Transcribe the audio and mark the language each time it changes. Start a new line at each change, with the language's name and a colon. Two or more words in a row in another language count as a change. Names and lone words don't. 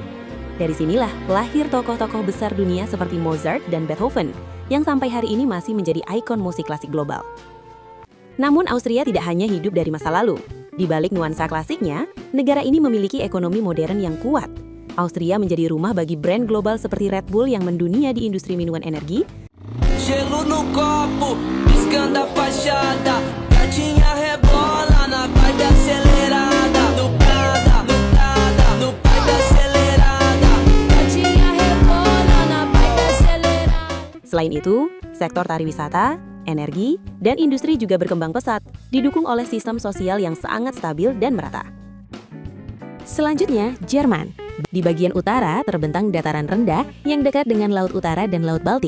Indonesian: Dari sinilah lahir tokoh-tokoh besar dunia seperti Mozart dan Beethoven, yang sampai hari ini masih menjadi ikon musik klasik global. Namun Austria tidak hanya hidup dari masa lalu. Di balik nuansa klasiknya, negara ini memiliki ekonomi modern yang kuat. Austria menjadi rumah bagi brand global seperti Red Bull yang mendunia di industri minuman energi,
Portuguese: gelo no copo, piscando a fachada, gatinha rebola na vibe acelerada, no Prada, no vibe acelerada, gatinha rebola na vibe acelerada.
Indonesian: Selain itu, sektor pariwisata, energi, dan industri juga berkembang pesat, didukung oleh sistem sosial yang sangat stabil dan merata. Selanjutnya, Jerman. Di bagian utara terbentang dataran rendah yang dekat dengan Laut Utara dan Laut Baltik.